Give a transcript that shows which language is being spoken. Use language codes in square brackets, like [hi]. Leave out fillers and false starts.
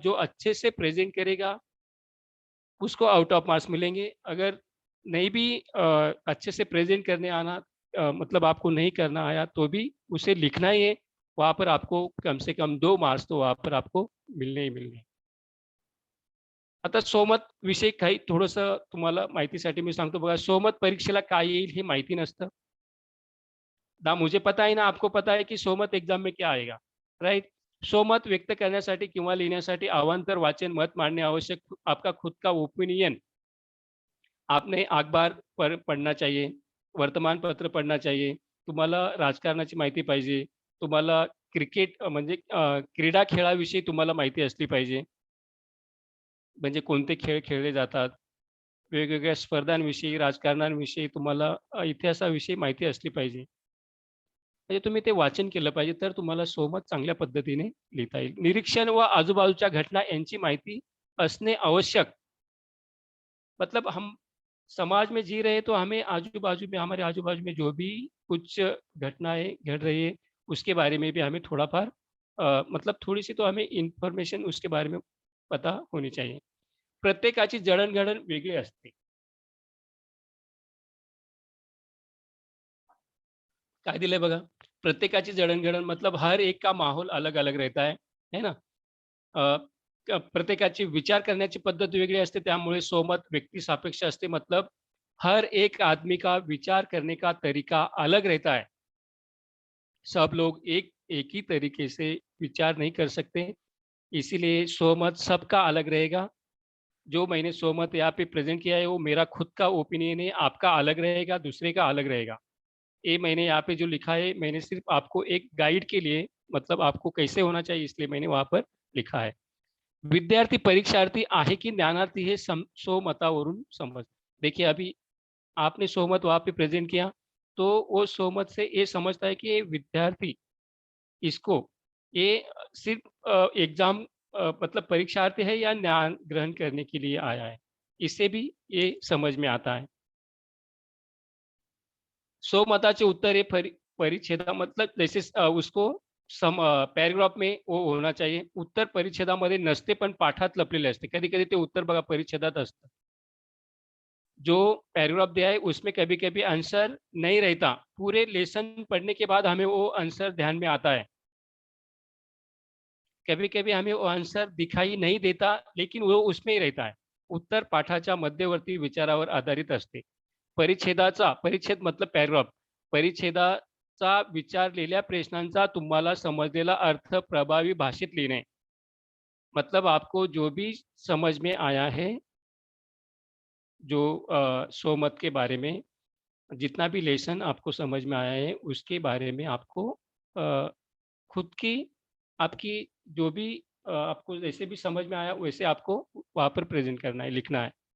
[hi] जो अच्छे से प्रेजेंट करेगा उसको आउट ऑफ मार्क्स मिलेंगे. अगर नहीं भी अच्छे से प्रेजेंट करने आना मतलब आपको नहीं करना आया तो भी उसे लिखना ही है. वहाँ पर आपको कम से कम 2 मार्क्स तो वहाँ पर आपको मिलने ही मिलने. [mr] आता सोमत विषयी काही थोडंसं तुम्हाला माहितीसाठी मी सांगतो बघा. सोमत परीक्षेला काय येईल हे माहिती नसतं. [hi] ना मुझे पता है ना आपको पता है कि सोमत एग्जाम में क्या आएगा, राइट? [mr] सोमत व्यक्त करण्यासाठी किंवा लिहिण्यासाठी अवांतर वाचन, मत मांडणे आवश्यक. [hi] आपका खुद का ओपिनियन आपने अखबार पढ़ना चाहिए, वर्तमानपत्र पढ़ना चाहिए. [mr] तुम्हाला राजकारणाची माहिती पाहिजे. तुम्हाला क्रिकेट म्हणजे क्रीडा खेळाविषयी तुम्हाला माहिती असली पाहिजे. म्हणजे कोणते खेळ खेळले जातात, वेगवेगळ्या स्पर्धांविषयी, राजकारणांविषयी तुम्हाला इतिहासाविषयी माहिती असली पाहिजे. म्हणजे तुम्ही ते वाचन केलं पाहिजे, तर तुम्हाला सोमत चांगल्या पद्धतीने लिहिता येईल. निरीक्षण व आजूबाजूच्या घटना यांची माहिती असणे आवश्यक. [hi] मतलब हम समाज में जी रहे हैं, तो हमें आजू-बाजू में हमारे आजू-बाजू में जो भी कुछ घटनाएँ घट रही है, उसके बारे में भी हमें थोड़ा-फार मतलब थोडी-सी तो हमें इन्फॉर्मेशन उसके बारे में पता होनी चाहिए. [mr] प्रत्येकाची जडण-घडण वेगळी असते. काय दिलंय बघा, प्रत्येकाची जडण-घडण [hi] मतलब हर एक का माहौल अलग-अलग रहता है ना? [mr] अ, प्रत्येकाची विचार करण्याची पद्धत वेगळी असते, त्यामुळे सोमत व्यक्तिसापेक्ष असते. [hi] मतलब हर एक आदमी का विचार करने का तरीका अलग रहता है. सब लोग एक ही तरीके से विचार नहीं कर सकते, इसीलिए सोमत सबका अलग रहेगा. जो मैंने सोमत यहाँ पे प्रेज़ेंट किया है, वो मेरा खुद का ओपिनियन है, आपका अलग रहेगा, दूसरे का अलग रहेगा. ये मैंने यहाँ पे जो लिखा है, मैंने सिर्फ़ आपको एक गाइड के लिए मतलब आपको कैसे होना चाहिए, इसलिए मैंने वहाँ पर लिखा है. [mr] विद्यार्थी परीक्षार्थी आहे की ज्ञानार्थी हे स्वमतावरून समज. [hi] देखिए अभी आपने स्वमत वहाँ पे प्रेज़ेंट किया, तो वो स्वमत से ये समझता है कि ये विद्यार्थी इसको ये सिर्फ़ एग्ज़ाम मतलब परीक्षार्थी है या ज्ञान ग्रहण करने के लिए आया है। इससे भी ये समझ में आता है। [mr] स्वमताचे उत्तर हे परिच्छेदा [hi] मतलब जैसे उसको पैराग्राफ में वो होना चाहिए. [mr] उत्तर परिच्छेदामध्ये नसते, पण पाठात लपलेले असते. कधी-कधी ते उत्तर बघा परिच्छेदात असतं. [hi] जो पैराग्राफ दिया है उसमें कभी-कभी आंसर नहीं रहता. पूरे लेसन पढ़ने के बाद हमें वो आंसर ध्यान में आता है. कभी-कभी हमें वो आंसर दिखाई नहीं देता, लेकिन वो उसमें ही रहता है. [mr] उत्तर पाठाच्या मध्यवर्ती विचारावर आधारित असते. परिच्छेद [hi] मतलब [mr] पॅराग्राफ. परिच्छेदाचा विचारलेल्या प्रश्नांचा तुम्हाला समजलेला अर्थ प्रभावी भाषेत लिहिणे. [hi] मतलब आपको जो भी समझ में आया है, जो स्वमत के बारे में जितना भी लेसन आपको समझ में आया है, उसके बारे में आपको अ, खुद की आपकी जो भी आपको जैसे भी समझ में आया, वैसे आपको वहाँ पर प्रेज़ेंट करना है, लिखना है.